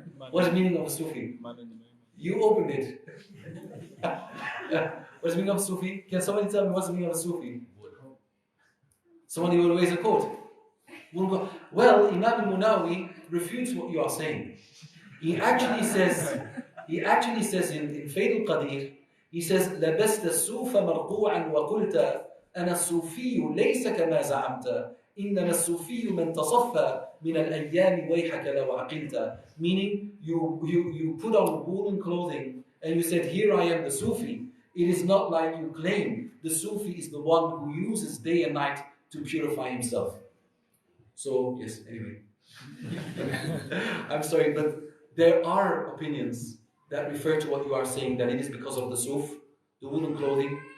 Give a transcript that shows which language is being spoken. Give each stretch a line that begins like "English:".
English: What is the meaning of a Sufi? You opened it. What's the meaning of a Sufi? Can somebody tell me what's the meaning of a Sufi? Somebody will raise a quote. Well, Imam al-Munawi refutes what you are saying. He actually says in Fayd al-Qadir, he says,
Arabic: لَبَسْتَ السُّوفَ مَرْقُوعًا وَقُلْتَ أَنَا السُّوفِيُّ لَيْسَ كَمَا زَعَمْتَ إِنَّمَا السُّوفِيُّ مَنْ تَصَفَّى مِنَ الْأَيَّامِ وَيْحَكَ لَوْ عَقِلْتَ.
English: Meaning, you put on woolen clothing and you said, here I am the Sufi. It is not like you claim. The Sufi is the one who uses day and night to purify himself. So, yes, anyway. I'm sorry, but there are opinions that refer to what you are saying, that it is because of the suf, the woolen clothing.